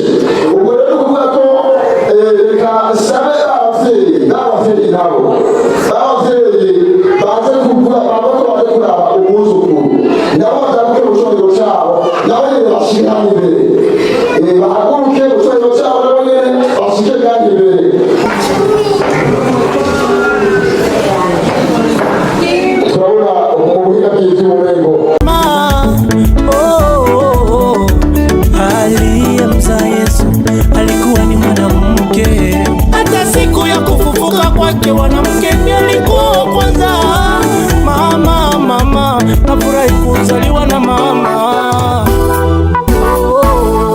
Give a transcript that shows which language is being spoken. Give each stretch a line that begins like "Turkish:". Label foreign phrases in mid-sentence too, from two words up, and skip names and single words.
Rundi: Ubwo rero kuvuga ko reka sabe abavyeyi nabo baze kuvuga baze kuraba umwuzukuru nabo bagaruke mu cyubahiro cyabo nabo nyene bashikane imbere bahaguruke mu cyubahiro cyabo nabo nyene bashike kandi imbere. Turabona ubuhinga bw'ivy'ubumengo
Swahili: aliyemzaa Yesu alikuwa ni mwanamke. Hata siku ya kufufuka kwake mwanamke ndiye alikuwa kwanza. Mama, nafurahi kuzaliwa na mama.